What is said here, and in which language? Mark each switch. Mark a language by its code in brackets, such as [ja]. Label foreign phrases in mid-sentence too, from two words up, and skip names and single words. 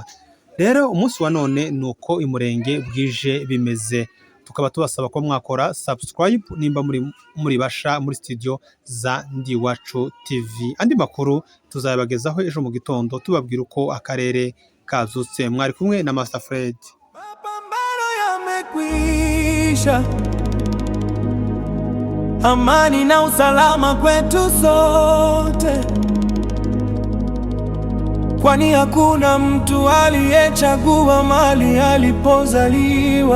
[rw] Rero umunsi wa none nuko imurenge bwije bimeze, tukaba tubasaba ko mwakora subscribe nimba muri basha muri studio za Ndiwacu TV. Andi makuru tuzabagezaho ejo mu gitondo tubabwira uko akarere kazutse. Mwari kumwe na Master Fred. [sw] Mapambano yamekwisha, amani na usalama kwetu sote, kwani hakuna mtu aliyechagua mali alipozaliwa.